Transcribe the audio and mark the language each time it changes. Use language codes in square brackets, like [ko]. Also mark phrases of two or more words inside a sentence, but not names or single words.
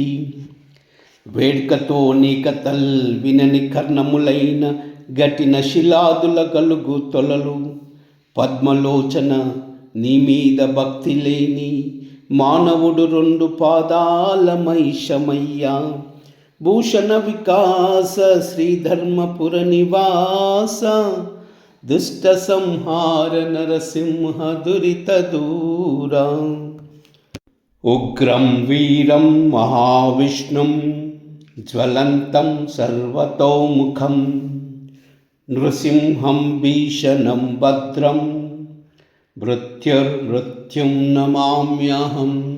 [te] వేడ్కతో నీ కథల్ వినని కర్ణములైన, గటిన శిలాదుల గలుగు తొలలు. పద్మలోచన నీ మీద భక్తి లేని, మానవుడు 2 పాదాల మైషమయ్యా. [sa] भूषण विकास श्रीधर्मपुर निवास दुष्ट संहार नरसिंह दुरित दूरा उग्रं वीरं महाविष्णुं ज्वलन्तं सर्वतोमुखं नृसिंहं भीषणं भद्रं मृत्युर्मृत्युं नमाम्यहम्।